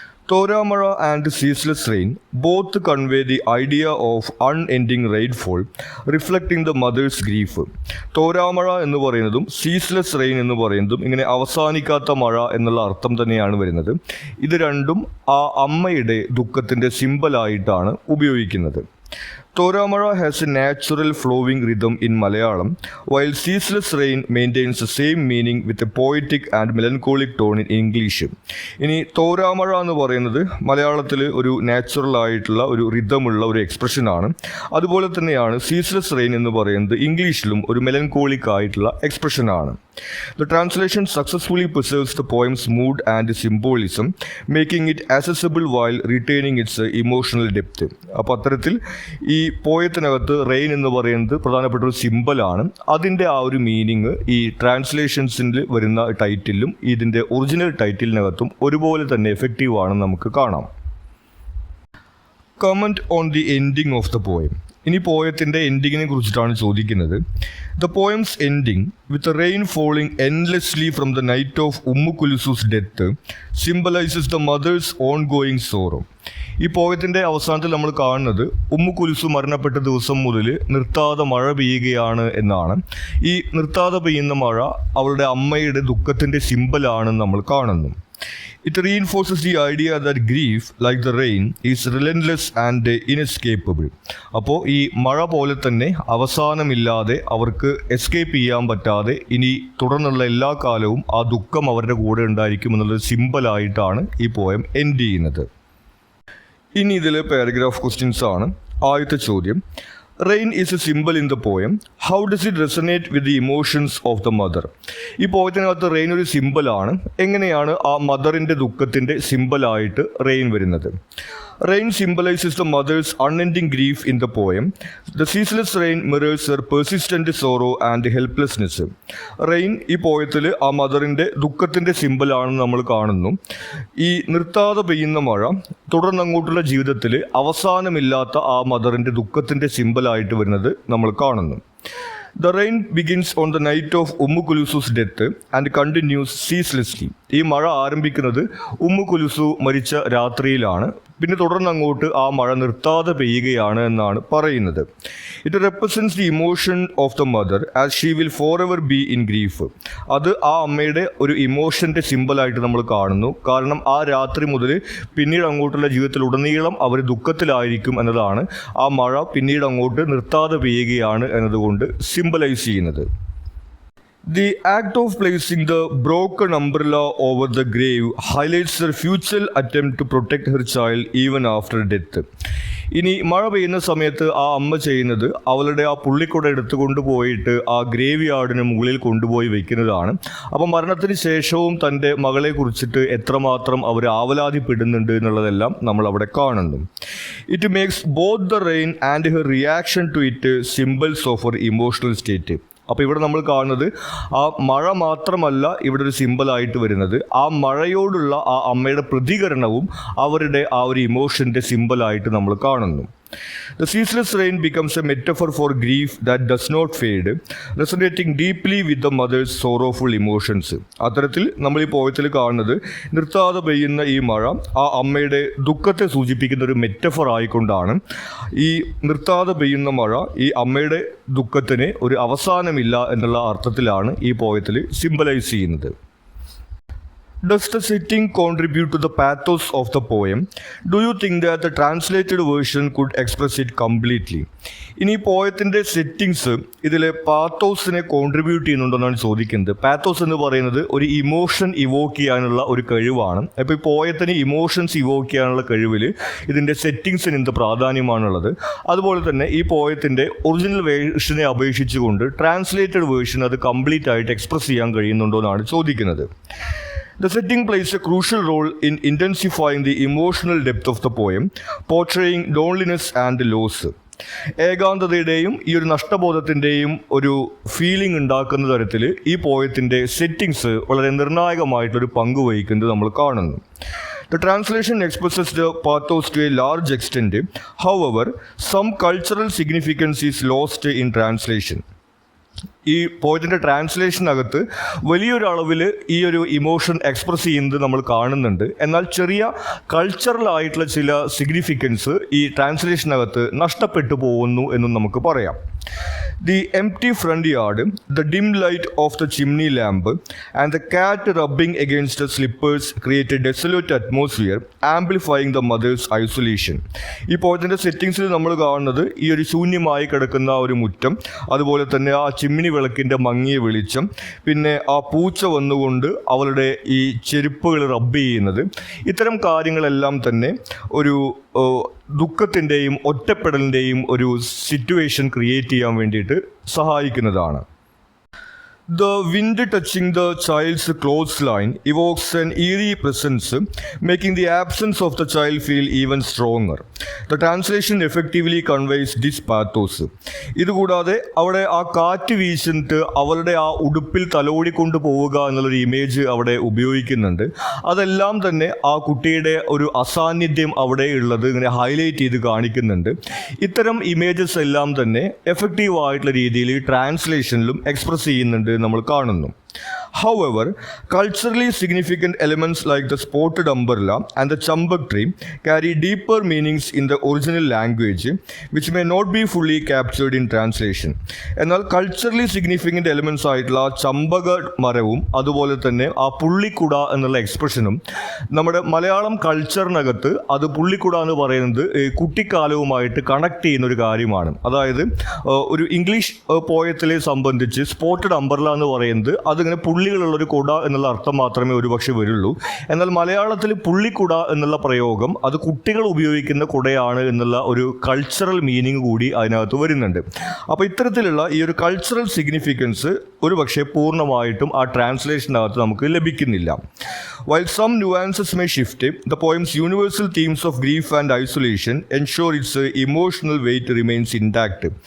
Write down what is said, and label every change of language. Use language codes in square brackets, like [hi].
[en] തോരാമഴ and ceaseless rain both convey the idea of unending rainfall reflecting the mother's grief. [ml] തോരാമഴ എന്ന് പറയുന്നതും ceaseless rain എന്ന് പറയുന്നതും ഇങ്ങനെ അവസാനിക്കാത്ത മഴ എന്നുള്ള അർത്ഥം തന്നെയാണ് വരുന്നത്. ഇത് രണ്ടും ആ അമ്മയുടെ ദുഃഖത്തിൻ്റെ സിമ്പലായിട്ടാണ് ഉപയോഗിക്കുന്നത്. [en] Toramara has a natural flowing rhythm in Malayalam, while Ceaseless Rain maintains the same meaning with a poetic and melancholic tone in English. [ml] ഇനി തോരാമഴ എന്ന് പറയുന്നത് മലയാളത്തിൽ ഒരു നാച്ചുറൽ ആയിട്ടുള്ള ഒരു റിതമുള്ള ഒരു എക്സ്പ്രഷനാണ്. അതുപോലെ തന്നെയാണ് സീസ്ലെസ് റെയിൻ എന്ന് പറയുന്നത് ഇംഗ്ലീഷിലും ഒരു മെലൻകോളിക് ആയിട്ടുള്ള എക്സ്പ്രഷനാണ്. [en] The translation successfully preserves the poem's mood and symbolism, making it accessible while retaining its emotional depth. [ml] അപ്പോൾ അത്തരത്തിൽ ഈ പോയത്തിനകത്ത് റെയിൻ എന്ന് പറയുന്നത് പ്രധാനപ്പെട്ട ഒരു സിമ്പലാണ്. അതിൻ്റെ ആ ഒരു മീനിങ് ഈ ട്രാൻസ്ലേഷൻസിൽ വരുന്ന ടൈറ്റിലും ഇതിൻ്റെ ഒറിജിനൽ ടൈറ്റിലിനകത്തും ഒരുപോലെ തന്നെ എഫക്റ്റീവ് ആണെന്ന് നമുക്ക് കാണാം. [en] Comment on the ending of the poem. [ml] ഇനി പോയത്തിൻ്റെ എൻഡിങ്ങിനെ കുറിച്ചിട്ടാണ് ചോദിക്കുന്നത്. [en] The poem's ending with rain falling endlessly from the night of Ummu Kulusu's death symbolises the mother's on going sorrow. [ml] ഈ പോയത്തിൻ്റെ അവസാനത്തിൽ നമ്മൾ കാണുന്നത് ഉമ്മു കുലുസു മരണപ്പെട്ട ദിവസം മുതൽ നിർത്താതെ മഴ പെയ്യുകയാണ് എന്നാണ്. ഈ നിർത്താതെ പെയ്യുന്ന മഴ അവളുടെ അമ്മയുടെ ദുഃഖത്തിൻ്റെ സിമ്പലാണെന്ന് നമ്മൾ കാണുന്നു. [en] It reinforces the idea that grief, like the rain, is relentless and inescapable. [ml] അപ്പോൾ ഈ മഴ പോലെ തന്നെ അവസാനമില്ലാതെ അവർക്ക് എസ്കേപ്പ് ചെയ്യാൻ പറ്റാതെ ഇനി തുടർന്നുള്ള എല്ലാ കാലവും ആ ദുഃഖം അവരുടെ കൂടെ ഉണ്ടായിരിക്കും എന്നുള്ളത് സിമ്പലായിട്ടാണ് ഈ പോയം എൻഡ് ചെയ്യുന്നത്. ഇനി ഇതിലെ പാരഗ്രാഫ് ക്വസ്റ്റ്യൻസ് ആണ്. ആദ്യത്തെ ചോദ്യം, [en] Rain is a symbol in the poem. How does it resonate with the emotions of the mother? [ml] ഈ പോയത്തിനകത്ത് റെയിൻ ഒരു സിമ്പലാണ്. എങ്ങനെയാണ് ആ മദറിൻ്റെ ദുഃഖത്തിൻ്റെ സിമ്പലായിട്ട് റെയിൻ വരുന്നത്? [en] Rain symbolizes the mother's unending grief in the poem. The ceaseless rain mirrors her persistent sorrow and helplessness. [ml] Rain ഈ പോയത്തിൽ ആ മദറിൻ്റെ ദുഃഖത്തിൻ്റെ സിമ്പിളാണെന്ന് നമ്മൾ കാണുന്നു. ഈ നിർത്താതെ പെയ്യുന്ന മഴ തുടർന്നങ്ങോട്ടുള്ള ജീവിതത്തിൽ അവസാനമില്ലാത്ത ആ മദറിൻ്റെ ദുഃഖത്തിൻ്റെ സിമ്പിളായിട്ട് വരുന്നത് നമ്മൾ കാണുന്നു. [en] The rain begins on the night of Ummu Kulusu's death and continues ceaselessly. [ml] ഈ മഴ ആരംഭിക്കുന്നത് ഉമ്മു കുലുസു മരിച്ച രാത്രിയിലാണ്. പിന്നെ തുടർന്നങ്ങോട്ട് ആ മഴ നിർത്താതെ പെയ്യുകയാണ് എന്നാണ് പറയുന്നത്. [en] It represents the emotion of the mother as she will forever be in grief. [ml] അത് ആ അമ്മയുടെ ഒരു ഇമോഷൻ്റെ സിമ്പിളായിട്ട് നമ്മൾ കാണുന്നു. കാരണം ആ രാത്രി മുതൽ പിന്നീട് അങ്ങോട്ടുള്ള ജീവിതത്തിലുടനീളം അവർ ദുഃഖത്തിലായിരിക്കും എന്നതാണ് ആ മഴ പിന്നീട് അങ്ങോട്ട് നിർത്താതെ പെയ്യുകയാണ് എന്നതുകൊണ്ട് സിംബലൈസ് ചെയ്യുന്നത്. [en] The act of placing the broken umbrella over the grave highlights her futile attempt to protect her child even after death. [ml] ഇനി മഴ പെയ്യുന്ന സമയത്ത് ആ അമ്മ ചെയ്യുന്നത് അവളുടെ ആ പുള്ളിക്കുട എടുത്തുകൊണ്ട് പോയിട്ട് ആ ഗ്രേവ് യാർഡിന് മുകളിൽ കൊണ്ടുപോയി വെക്കുന്നതാണ്. അപ്പോൾ മരണത്തിന് ശേഷവും തൻ്റെ മകളെ കുറിച്ചിട്ട് എത്രമാത്രം അവർ ആവലാതിപ്പെടുന്നുണ്ട് എന്നുള്ളതെല്ലാം നമ്മൾ അവിടെ കാണുന്നു. [en] It makes both the rain and her reaction to it symbols of her emotional state. [ml] അപ്പോൾ ഇവിടെ നമ്മൾ കാണുന്നത് ആ മഴ മാത്രമല്ല ഇവിടെ ഒരു സിമ്പിളായിട്ട് വരുന്നത്, ആ മഴയോടുള്ള ആ അമ്മയുടെ പ്രതികരണവും അവരുടെ ആ ഒരു ഇമോഷൻ്റെ സിമ്പിളായിട്ട് നമ്മൾ കാണുന്നു. [en] The ceaseless rain becomes a metaphor for grief that does not fade, resonating deeply with the mother's sorrowful emotions. [ml] അത്തരത്തിൽ നമ്മൾ ഈ പോയത്തിൽ കാണുന്നത് നിർത്താതെ പെയ്യുന്ന ഈ മഴ ആ അമ്മയുടെ ദുഃഖത്തെ സൂചിപ്പിക്കുന്ന ഒരു മെറ്റഫർ ആയിക്കൊണ്ടാണ്. ഈ നിർത്താതെ പെയ്യുന്ന മഴ ഈ അമ്മയുടെ ദുഃഖത്തിന് ഒരു അവസാനമില്ല എന്നുള്ള അർത്ഥത്തിലാണ് ഈ പോയത്തിൽ സിംബലൈസ് ചെയ്യുന്നത്. [en] Does the setting contribute to the pathos of the poem? Do you think that the translated version could express it completely? [ml] ഇനി പോയത്തിൻ്റെ സെറ്റിങ്സ് ഇതിലെ പാത്തോസിനെ കോൺട്രിബ്യൂട്ട് ചെയ്യുന്നുണ്ടെന്നാണ് ചോദിക്കുന്നത്. പാത്തോസ് എന്ന് പറയുന്നത് ഒരു ഇമോഷൻ ഇവോക്ക് ചെയ്യാനുള്ള ഒരു കഴിവാണ്. അപ്പോൾ ഈ പോയത്തിന് ഇമോഷൻസ് ഇവോക്ക് ചെയ്യാനുള്ള കഴിവിൽ ഇതിൻ്റെ സെറ്റിങ്സിന് എന്ത് പ്രാധാന്യമാണുള്ളത്. അതുപോലെ തന്നെ ഈ പോയത്തിൻ്റെ ഒറിജിനൽ വേർഷനെ അപേക്ഷിച്ചുകൊണ്ട് ട്രാൻസ്ലേറ്റഡ് വേർഷൻ അത് കംപ്ലീറ്റ് ആയിട്ട് എക്സ്പ്രസ് ചെയ്യാൻ കഴിയുന്നുണ്ടോ എന്നാണ് ചോദിക്കുന്നത്. [en] The setting plays a crucial role in intensifying the emotional depth of the poem, portraying loneliness and loss. [ml] ഏകാന്തതയുടെയും ഈ ഒരു നഷ്ടബോധത്തിൻ്റെയും ഒരു ഫീലിംഗ് ഉണ്ടാക്കുന്ന തരത്തിൽ ഈ പോയത്തിൻ്റെ സെറ്റിങ്സ് വളരെ നിർണായകമായിട്ടൊരു പങ്ക് വഹിക്കുന്നത് നമ്മൾ കാണുന്നു. [en] The translation expresses the pathos to a large extent. However, some cultural significance is lost in translation. [ml] ഈ പോയത്തിൻ്റെ ട്രാൻസ്ലേഷനകത്ത് വലിയൊരു അളവിൽ ഈ ഒരു ഇമോഷൻ എക്സ്പ്രസ് ചെയ്യുന്നത് നമ്മൾ കാണുന്നുണ്ട്. എന്നാൽ ചെറിയ കൾച്ചറൽ ആയിട്ടുള്ള ചില സിഗ്നിഫിക്കൻസ് ഈ ട്രാൻസ്ലേഷനകത്ത് നഷ്ടപ്പെട്ടു പോകുന്നു എന്നും നമുക്ക് പറയാം. [en] The empty front yard, the dim light of the chimney lamp, and the cat rubbing against the slippers create a desolate atmosphere, amplifying the mother's isolation. [ml] ഈ പോയത്തിൻ്റെ സെറ്റിങ്സിൽ നമ്മൾ കാണുന്നത് ഈ ഒരു ശൂന്യമായി കിടക്കുന്ന ഒരു മുറ്റം, അതുപോലെ തന്നെ ആ ചിമ്മിനി വിളക്കിൻ്റെ മങ്ങിയ വെളിച്ചം, പിന്നെ ആ പൂച്ച വന്നുകൊണ്ട് അവളുടെ ഈ ചെരുപ്പുകൾ റബ്ബ് ചെയ്യുന്നത്, ഇത്തരം കാര്യങ്ങളെല്ലാം തന്നെ ഒരു ദുഃഖത്തിൻ്റെയും ഒറ്റപ്പെടലിൻ്റെയും ഒരു സിറ്റുവേഷൻ ക്രിയേറ്റ് ചെയ്യാൻ വേണ്ടിയിട്ട് സഹായിക്കുന്നതാണ്. [en] The wind touching the child's clothesline evokes an eerie presence, making the absence of the child feel even stronger. The translation effectively conveys this pathos. [ml] ഇതുകൂടാതെ അവിടെ ആ കാറ്റ് വീശിട്ട് അവളുടെ ആ ഉടുപ്പിൽ തലോടിക്കൊണ്ട് പോവുക എന്നുള്ളൊരു ഇമേജ് അവിടെ ഉപയോഗിക്കുന്നുണ്ട്. അതെല്ലാം തന്നെ ആ കുട്ടിയുടെ ഒരു അസാന്നിധ്യം അവിടെ ഉള്ളത് ഇങ്ങനെ ഹൈലൈറ്റ് ചെയ്ത് കാണിക്കുന്നുണ്ട്. ഇത്തരം ഇമേജസ് എല്ലാം തന്നെ എഫക്റ്റീവ് ആയിട്ടുള്ള രീതിയിൽ ട്രാൻസ്ലേഷനിലും എക്സ്പ്രസ് ചെയ്യുന്നുണ്ട് നമ്മൾ കാണുന്നു. [en] However, culturally significant elements like the spotted umbrella and the chambak tree carry deeper meanings in the original language, which may not be fully captured in translation. [ml] എന്നാൽ കൾച്ചറലി സിഗ്നിഫിക്കൻ്റ് എലിമെൻറ്റ്സ് ആയിട്ടുള്ള ആ ചമ്പക മരവും അതുപോലെ തന്നെ ആ പുള്ളിക്കുട എന്നുള്ള എക്സ്പ്രഷനും നമ്മുടെ മലയാളം കൾച്ചറിനകത്ത് അത് പുള്ളിക്കുട എന്ന് പറയുന്നത് കുട്ടിക്കാലവുമായിട്ട് കണക്ട് ചെയ്യുന്ന ഒരു കാര്യമാണ്. അതായത് ഒരു ഇംഗ്ലീഷ് പോയത്തിലെ സംബന്ധിച്ച് സ്പോട്ടഡ് അംബ്രല്ല എന്ന് പറയുന്നത് അതിങ്ങനെ പുള്ളികളുള്ളൊരു കുട എന്നുള്ള അർത്ഥം മാത്രമേ ഒരുപക്ഷെ വരുള്ളൂ. എന്നാൽ മലയാളത്തിൽ പുള്ളിക്കുട എന്നുള്ള പ്രയോഗം അത് കുട്ടികൾ ഉപയോഗിക്കുന്ന കുടയാണ് എന്നുള്ള ഒരു കൾച്ചറൽ മീനിങ് കൂടി അതിനകത്ത് വരുന്നുണ്ട്. അപ്പോൾ ഇത്തരത്തിലുള്ള ഈ ഒരു കൾച്ചറൽ സിഗ്നിഫിക്കൻസ് ഒരുപക്ഷെ പൂർണ്ണമായിട്ടും ആ ട്രാൻസ്ലേഷനകത്ത് നമുക്ക് ലഭിക്കുന്നില്ല. [en] While some nuances may shift, the poem's universal themes of grief and isolation ensure its emotional weight remains intact.